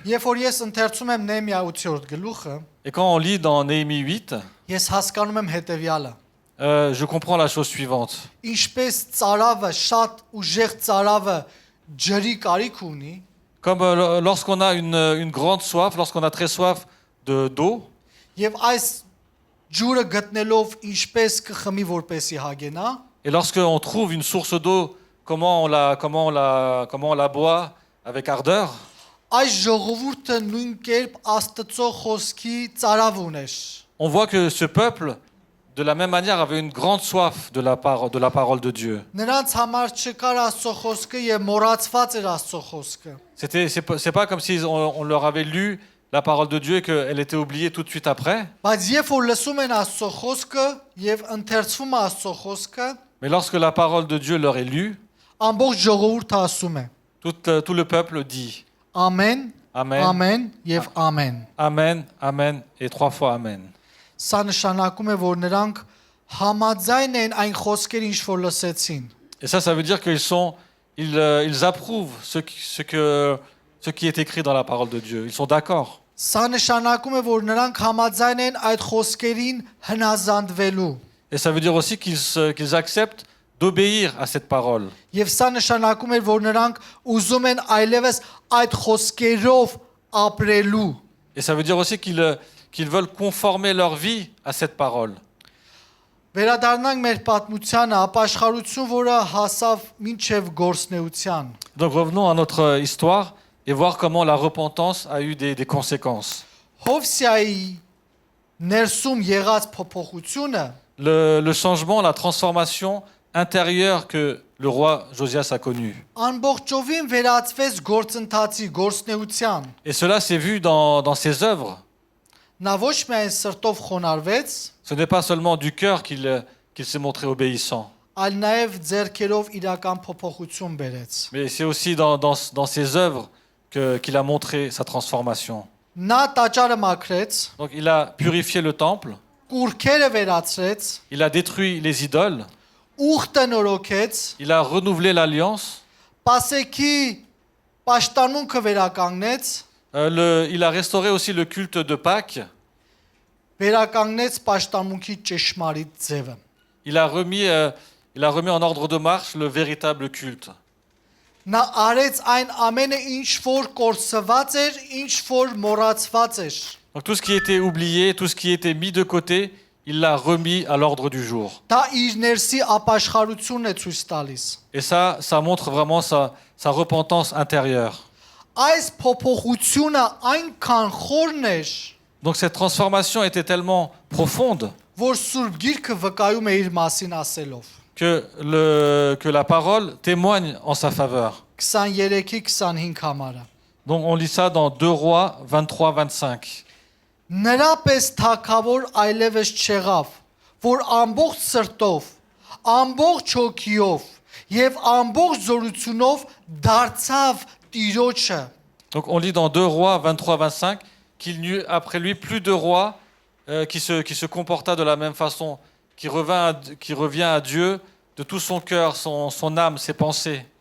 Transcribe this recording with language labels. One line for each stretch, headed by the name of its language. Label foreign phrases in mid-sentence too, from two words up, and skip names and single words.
Armenian: Երբ որ ես ընթերցում եմ Նեհեմիա 8-րդ գլուխը,
French: Et quand on lit dans Néhémie 8,
Armenian: ես հասկանում եմ հետեւյալը.
French: je comprends la chose suivante.
Armenian: Ինչպես ծարավը, շատ ուժեղ ծարավը ջրի կարիք ունի,
French: Comme lorsqu'on a une grande soif, lorsqu'on a très soif d'eau,
Armenian: եւ այս ջուրը գտնելով ինչպես կխմի որպեսի հագենա,
French: et lorsqu'on trouve une source d'eau, comment on la boit avec ardeur,
Armenian: այս ժողովուրդը նույն կերպ Աստծո խոսքի ծարավ ուներ։
French: on voit que ce peuple, de la même manière, avait une grande soif de la parole de Dieu.
Armenian: Նրանց համար չկար Աստծո խոսքը եւ մոռացված էր Աստծո խոսքը։
French: C'est pas comme si on leur avait lu la parole de Dieu et qu'elle était oubliée tout de suite après.
Armenian: Բայց երբ որ լսում են Աստծո խոսքը եւ ընթերցվում է Աստծո խոսքը,
French: Mais lorsque la parole de Dieu leur est lue,
Armenian: ամբողջ ժողովուրդը ասում է.
French: tout le peuple dit
Armenian: Ամեն,
French: Amen,
Armenian: ամեն եւ ամեն։
French: Amen, Amen et 3 fois Amen. Սա նշանակում է, որ նրանք համաձայն են այն խոսքերին, ինչ որ լսեցին։ Et ça veut dire ils approuvent ce qui est écrit dans la parole de Dieu. Ils sont d'accord.
Armenian: Սա նշանակում է, որ նրանք համաձայն են այդ խոսքերին հնազանդվելու։
French: Et ça veut dire aussi qu'ils acceptent d'obéir à cette parole.
Armenian: Եվ սա նշանակում է, որ նրանք ուզում են այլևս այդ խոսքերով ապրելու։
French: Et ça veut dire aussi qu'ils veulent conformer leur vie à cette parole.
Armenian: Վերադառնանք մեր պատմությանը, ապաշխարություն, որը հասավ մինչև գործնեության։
French: Donc revenons à notre histoire et voir comment la repentance a eu des conséquences.
Armenian: Հովսիայի ներսում եղած փոփոխությունը
French: Le changement, la transformation intérieure que le roi Josias a connue.
Armenian: ամբողջովին վերածվեց գործընթացի, գործնեության։
French: Et cela s'est vu dans ses œuvres.
Armenian: Նա ոչ միայն սրտով խոնարհվեց,
French: Ce n'est pas seulement du cœur qu'il s'est montré obéissant,
Armenian: այլ նաև ձեռքերով իրական փոփոխություն բերեց։
French: mais c'est aussi dans ses œuvres qu'il a montré sa transformation.
Armenian: նա տաճարը մաքրեց,
French: Donc il a purifié le temple,
Armenian: կուրքերը վերացրեց,
French: il a détruit les idoles,
Armenian: ուխտը նորոգեց,
French: il a renouvelé l'alliance,
Armenian: Պասեքի պաշտամունքը վերականգնեց,
French: il a restauré aussi le culte de Pâques,
Armenian: վերականգնեց պաշտամունքի ճշմարիտ ձևը։
French: il a remis en ordre de marche le véritable culte.
Armenian: Նա արեց այն ամենը, ինչ որ կորսված էր, ինչ որ մոռացված էր։
French: Donc tout ce qui était oublié, tout ce qui était mis de côté, il l'a remis à l'ordre du jour.
Armenian: Դա իր ներսի ապաշխարությունն է ցույց տալիս։
French: Et ça montre vraiment sa repentance intérieure.
Armenian: Այս փոփոխությունը այնքան խորն էր,
French: Donc cette transformation était tellement profonde
Armenian: որ Սուրբ Գիրքը վկայում է իր մասին ասելով։
French: que la parole témoigne en sa faveur.
Armenian: 23-ի 25 համարը։
French: Donc on lit ça dans 2 Rois 23-25.
Armenian: Նրա պես թագավոր այլևս չեղավ, որ ամբողջ սրտով, ամբողջ հոգիով եւ ամբողջ զորությունով դարձավ Տիրոջը։
French: Donc on lit dans 2 Rois 23-25 qu'il n'y eut après lui plus de roi qui se comporta de la même façon, qui revient à Dieu de tout son cœur, son âme, ses pensées.